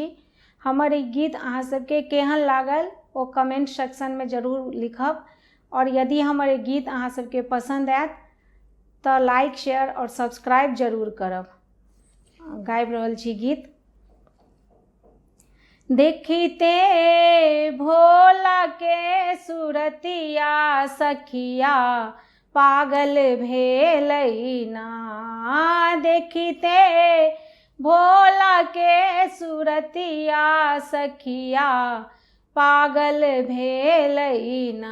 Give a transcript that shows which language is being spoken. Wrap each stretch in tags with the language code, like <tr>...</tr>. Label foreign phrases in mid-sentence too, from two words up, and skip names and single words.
<mai>हमर ई गीत अहाँ सबके केहन लागल ओ</mai> <en>comment section</en> <mai>में जरूर लिखब, और यदि हमर ई गीत अहाँ सबके पसंद आयत तऽ</mai> <en>like share</en> <mai>और सब्सक्राइब जरूर करब। गाबि रहल छी गीत। देखिते भोला के सुरतिया सखिया पागल भेलै ना। देखिते भोला के सुरतिया सखिया पागल भेलै ना।</mai>